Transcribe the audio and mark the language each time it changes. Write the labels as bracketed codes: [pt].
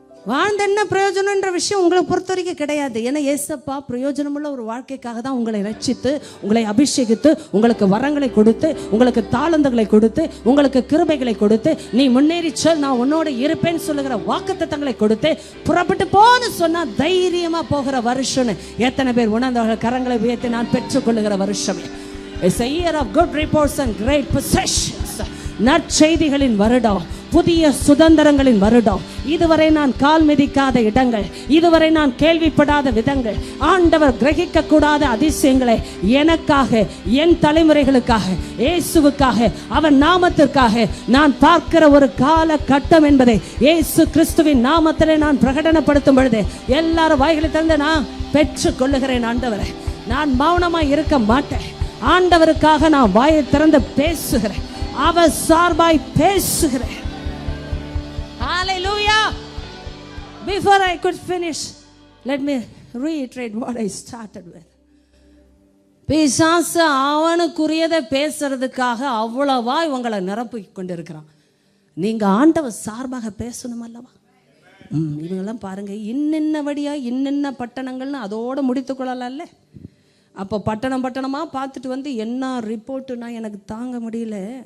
[ta] வாழ்ந்த என்ன பிரயோஜனம்ன்ற விஷயம் உங்களை பொறுத்த வரைக்கும் கிடையாது. ஏன்னா ஏசப்பா பிரயோஜனமுள்ள ஒரு வாழ்க்கைக்காக தான் உங்களை ரட்சித்து, உங்களை அபிஷேகித்து, உங்களுக்கு வரங்களை கொடுத்து, உங்களுக்கு தாளந்துகளை கொடுத்து, உங்களுக்கு கிருபைகளை கொடுத்து, நீ முன்னேறி சொல் நான் உன்னோட இருப்பேன்னு சொல்லுகிற வாக்குத்தத்தங்களை கொடுத்து புறப்பட்டு போன்னு சொன்னா தைரியமா போகிற வருஷம் எத்தனை பேர் உணர்ந்தவர்கள்? கரங்களை உயர்த்தி நான் பெற்றுக்கொள்ளுகிற வருஷம். [en] It's a year of good reports and great possessions. [ta] நற்செய்திகளின் வருடம், புதிய சுதந்திரங்களின் வருடம். இதுவரை நான் கால் மிதிக்காத இடங்கள், இதுவரை நான் கேள்விப்படாத விதங்கள், ஆண்டவர் கிரகிக்க கூடாத அதிசயங்களை எனக்காக, என் தலைமுறைகளுக்காக, இயேசுவுக்காக, அவன் நாமத்திற்காக நான் பார்க்கிற ஒரு கால கட்டம் என்பதை இயேசு கிறிஸ்துவின் நாமத்திலே நான் பிரகடனப்படுத்தும் பொழுது எல்லாரும் வாய்களை திறந்து நான் பெற்றுக் கொள்ளுகிறேன். ஆண்டவரை நான் மௌனமாய் இருக்க மாட்டேன். ஆண்டவருக்காக நான் வாயை திறந்து பேசுகிறேன். அவர் சார்பாய் பேசுகிறேன். Hallelujah. [en] Before I could finish, let me reiterate what I started with. [ta] பிசாசு அவனுக்குரியதை பேசுறதுக்காக அவ்வளவா இவங்களை நிரப்பி கொண்டிருக்கிறான். நீங்க ஆண்டவர் சார்பாக பேசணும் அல்லவா? இவங்கெல்லாம் பாருங்க, இன்னின்னபடியா இன்னின்ன பட்டணங்கள்னு அதோட முடித்துக்கொள்ளல. அப்போ பட்டணமா பார்த்துட்டு வந்து என்ன ரிப்போர்ட்டுனா எனக்கு தாங்க முடியல.